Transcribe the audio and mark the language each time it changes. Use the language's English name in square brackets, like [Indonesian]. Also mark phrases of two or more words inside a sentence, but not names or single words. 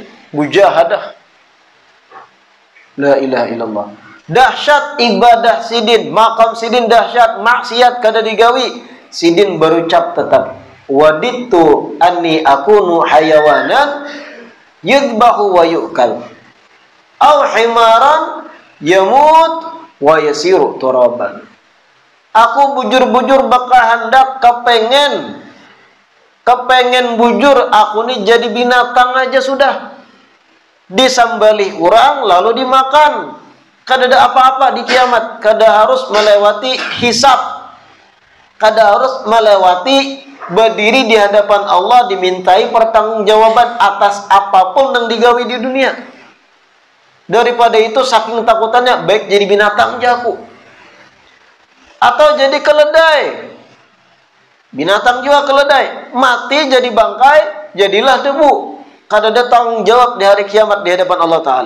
[Arabic] مجاهدة. لا إله إلا الله. [Banjar] Dahsyat ibadah sidin, makam sidin dahsyat, maksiat kada digawi. Sidin berucap tetap, [Arabic] وددت أني أكون حيوانا يذبح ويؤكل. أو حمارا يموت ويصير ترابا. [Banjar] Aku bujur-bujur bakal hendak kepengen bujur aku nih jadi binatang aja sudah. Disambali orang lalu dimakan. Kada ada apa-apa di kiamat. Kada harus melewati hisab. Kada harus melewati berdiri di hadapan Allah dimintai pertanggungjawaban atas apapun yang digawi di dunia. Daripada itu saking takutannya baik jadi binatang aja aku. Atau jadi keledai. Binatang juga keledai. Mati jadi bangkai, jadilah debu. Kada ada tanggung jawab di hari kiamat di hadapan Allah Ta'ala.